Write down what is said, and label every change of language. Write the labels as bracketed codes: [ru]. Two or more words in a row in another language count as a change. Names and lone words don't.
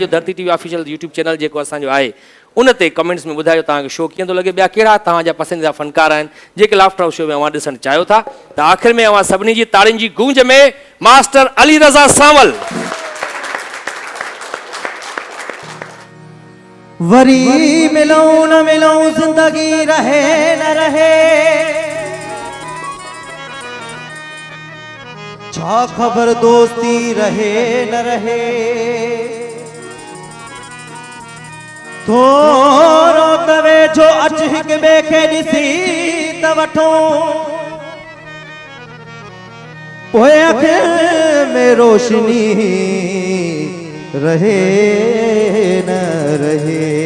[sd] धरती टीवी [en] official YouTube channel [sd] जेको असांजो आहे उन ते कमेंट्स में ॿुधायो तव्हांखे शो कीअं थो लॻे, ॿिया कहिड़ा तव्हांजा पसंदीदा फ़नकार आहिनि जेके लाफ्टर हाउस शो में अवां ॾिसणु चाहियो था। त आख़िर में अवां सभिनी जी ताड़ियुनि जी गूंज में मास्टर अली रज़ा सावल। वरी मिलूं न मिलूं, जिंदगी रहे न रहे, छा ख़बर दोस्ती रहे न रहे, थोरो तवे जो अच हिक ॿिए खे ॾिसी त वठो, पोइ अखियुनि में रोशनी रहे न रहे।